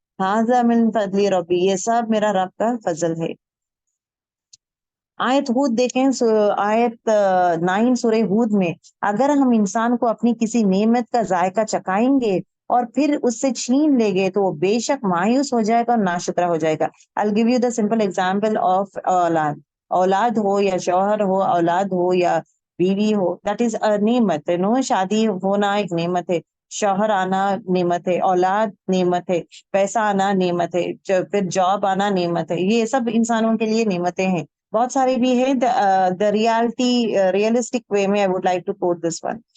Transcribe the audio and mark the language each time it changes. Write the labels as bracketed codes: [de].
[ar] ھذا من فضل ربی، [ur] یہ سب میرا رب کا فضل ہے. آیت ہود دیکھیں، آیت 9 سورہ ہود میں، اگر ہم انسان کو اپنی کسی نعمت کا ذائقہ چکھائیں گے اور پھر اس سے چھین لیں گے تو وہ بے شک مایوس ہو جائے گا اور ناشکرا ہو جائے گا. [en] I'll give you the simple example of اولاد. [ur] اولاد ہو یا شوہر ہو، اولاد ہو یا بیوی ہو، [en] that is a [ur] نعمت ہے. شادی ہونا ایک نعمت ہے، شوہر آنا نعمت ہے، اولاد نعمت ہے، پیسہ آنا نعمت ہے، پھر جاب آنا نعمت ہے. یہ سب انسانوں کے لیے نعمتیں ہیں. بہت سارے بھی ہیں. [en] The realistic way میں I would like to quote this one.